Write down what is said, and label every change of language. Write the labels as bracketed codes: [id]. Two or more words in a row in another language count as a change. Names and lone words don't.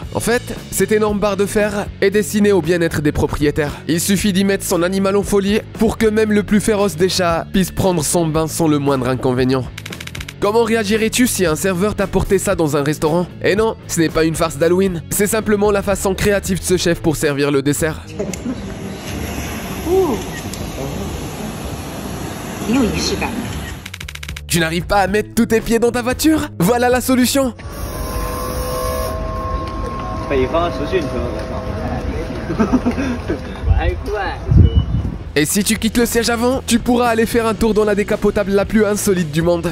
[fr] En fait, cette énorme barre de fer est destinée au bien-être des propriétaires. Il suffit d'y mettre son animal en folie pour que même le plus féroce des chats puisse prendre son bain sans le moindre inconvénient. Comment réagirais-tu si un serveur t'apportait ça dans un restaurant? Eh non, ce n'est pas une farce d'Halloween, c'est simplement la façon créative de ce chef pour servir le dessert. [zh] 挺有仪式感的。 [fr] Tu n'arrives pas à mettre tous tes pieds dans ta voiture? Voilà la solution. Et si tu quittes le siège avant, tu pourras aller faire un tour dans la décapotable la plus insolite du monde.